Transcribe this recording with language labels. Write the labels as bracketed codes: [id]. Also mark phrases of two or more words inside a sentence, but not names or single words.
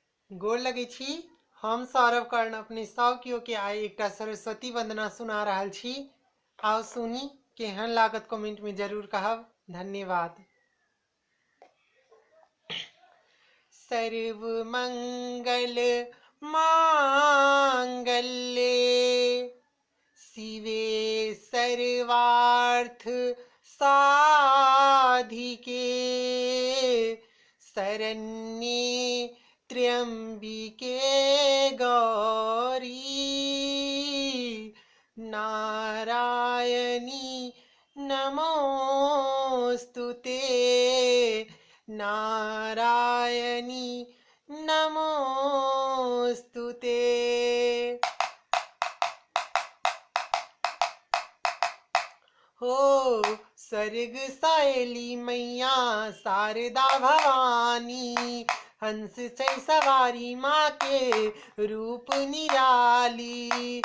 [mai] गोर लगे छी। हम सौरभ कर्ण अपने सौकियो के आइ एकटा सरस्वती वंदना सुना रहल छी। आओ सुनी, केहन लागत कमेंट में जरूर कहब। धन्यवाद। [sa] सर्व मंगल मांगल्ये शिवे सर्वार्थ साधिके शरण्ये त्र्यंबिके गौरी नारायणी नमोस्तुते नारायणी नमोस्तुते। [mai] हो स्वर्ग सायली मैया शारदा भवानी हंस छै सवारी माँ के रूप निराली।